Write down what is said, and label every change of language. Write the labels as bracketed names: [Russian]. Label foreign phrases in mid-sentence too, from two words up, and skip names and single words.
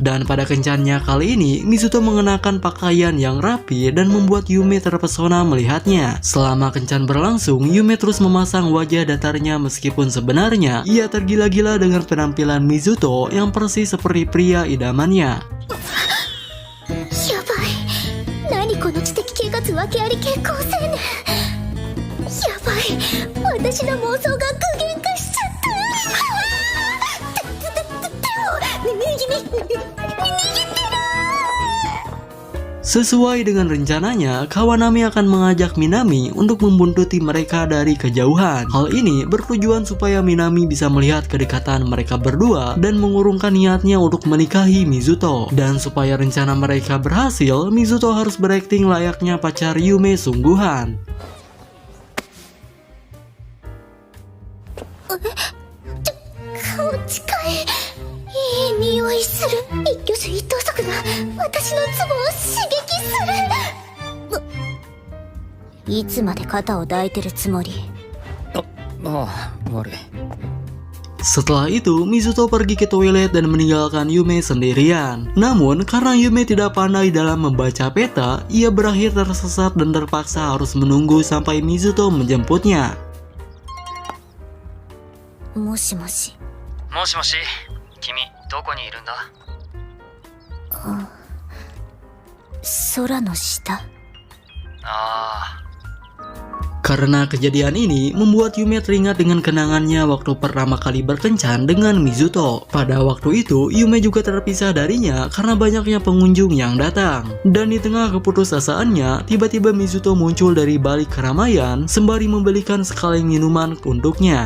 [Indonesian] Dan pada kencannya kali ini, Mizuto mengenakan pakaian yang rapi dan membuat Yume terpesona melihatnya. Selama kencan berlangsung, Yume terus memasang wajah datarnya meskipun sebenarnya ia tergila-gila dengan penampilan Mizuto yang persis seperti pria idamannya. [Japanese] やばい。何この知的啓発訳あり健康青年。やばい。私の妄想が具現化しちゃった。 [Indonesian] Sesuai dengan rencananya, Kawanami akan mengajak Minami untuk membuntuti mereka dari kejauhan. Hal ini bertujuan supaya Minami bisa melihat kedekatan mereka berdua dan mengurungkan niatnya untuk menikahi Mizuto. Dan supaya rencana mereka berhasil, Mizuto harus berakting layaknya pacar Yume sungguhan. [Japanese] 顔近い。いい匂いする。一挙手一投足が私のツボを刺激する。いつまで肩を抱いてるつもり？悪い。 [Indonesian] Setelah itu, Mizuto pergi ke toilet dan meninggalkan Yume sendirian. Namun, karena Yume tidak pandai dalam membaca peta, ia berakhir tersesat dan terpaksa harus menunggu sampai Mizuto menjemputnya. [Japanese] もしもし。もしもし、君どこにいるんだ？空の下。ああ。 [Indonesian] Karena kejadian ini membuat Yume teringat dengan kenangannya waktu pertama kali berkencan dengan Mizuto. Pada waktu itu, Yume juga terpisah darinya karena banyaknya pengunjung yang datang. Dan di tengah keputusasaannya, tiba-tiba Mizuto muncul dari balik keramaian sembari membelikan sekaleng minuman untuknya.